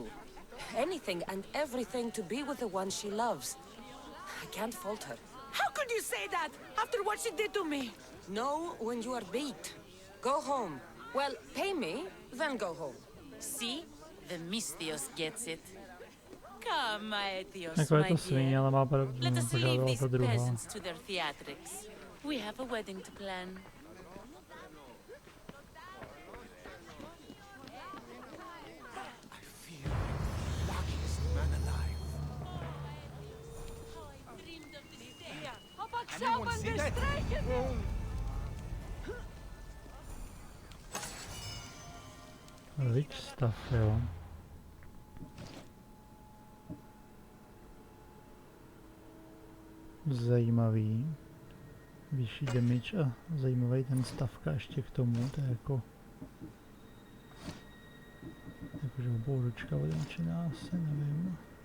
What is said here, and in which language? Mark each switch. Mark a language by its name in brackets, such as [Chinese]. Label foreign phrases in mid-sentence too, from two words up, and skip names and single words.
[English] Anything and everything to be with the one she loves. I can't fault her. How could you say that after what she did to me? Know when you are beat. Go home. Well, pay me, then go home. See? The Mistios gets it. Come, Aetios, [Czech] Jako je [English] my [Czech] to svině, [English] dear. [Czech] ale má [English] Let us leave [Czech] požádala [English] these [Czech] ta druhá. [English] peasants to their theatrics. We have a wedding to plan. I feel like the luckiest man alive. Anyone see that? Rich stuff, [Czech] jo. Zajímavý. Vyšší damage a zajímavý ten stavka ještě k tomu, to je jako... Jakože obou ručka odenčená, asi nevím.